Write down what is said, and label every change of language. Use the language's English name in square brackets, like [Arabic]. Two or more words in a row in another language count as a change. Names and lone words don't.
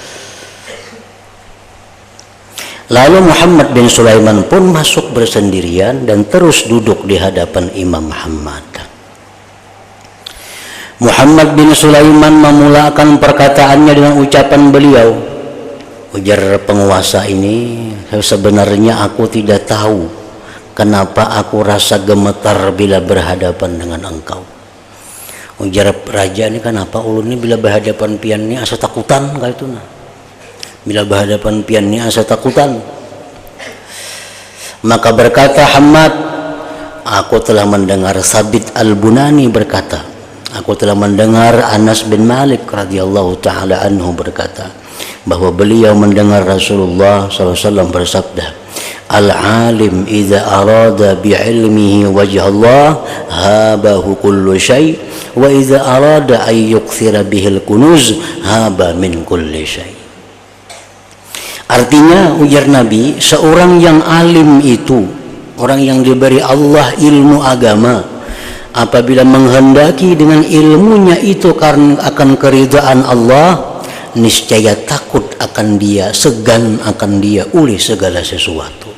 [Malay] Lalu Muhammad bin Sulaiman pun masuk bersendirian dan terus duduk di hadapan Imam Muhammad. Muhammad bin Sulaiman memulakan perkataannya dengan ucapan beliau, ujar penguasa ini, sebenarnya aku tidak tahu kenapa aku rasa gemetar bila berhadapan dengan engkau. [Banjar] Ujar raja ini, kenapa ulun ini bila berhadapan pian ini asa takutan kayak itu nah. Bila berhadapan pian ini asa takutan. [Malay] Maka berkata Hamad, aku telah mendengar Sabit Al-Bunani berkata, aku telah mendengar Anas bin Malik [Arabic] رضي الله تعالى عنه [Malay] berkata bahwa beliau mendengar Rasulullah SAW bersabda, [Arabic] العالم إذا أراد بعلمه وجه الله هابه كل شيء وإذا أراد أن يكثر به الكنوز هاب من كل شيء'. [Malay] Artinya ujar Nabi, seorang yang alim itu, orang yang diberi Allah ilmu agama, apabila menghendaki dengan ilmunya itu karena akan keridhaan Allah, niscaya takut akan dia, segan akan dia oleh segala sesuatu.